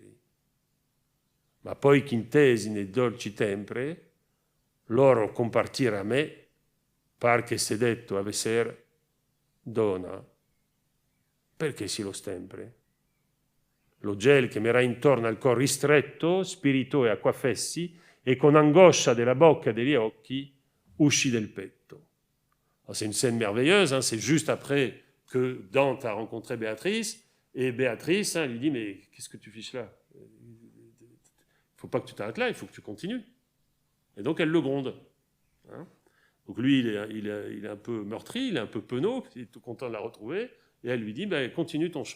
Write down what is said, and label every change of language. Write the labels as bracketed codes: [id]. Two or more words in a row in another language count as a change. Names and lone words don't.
[it] Ma poi ch'intesi nei dolci tempre, loro compartire a me, par che se detto avesser, dona, perché si lo stempre? Lo gel che m'era intorno al cor ristretto, spirito e acquafessi, et con angoscia della bocca e degli occhi, usci del petto. [fr] C'est une scène merveilleuse, hein, c'est juste après que Dante a rencontré Béatrice, et Béatrice hein, lui dit « Mais qu'est-ce que tu fiches là ? Il ne faut pas que tu t'arrêtes là, il faut que tu continues. » Et donc elle le gronde. Hein. Donc lui, il est un peu meurtri, il est un peu penaud, il est tout content de la retrouver, et elle lui dit « Continue ton chemin.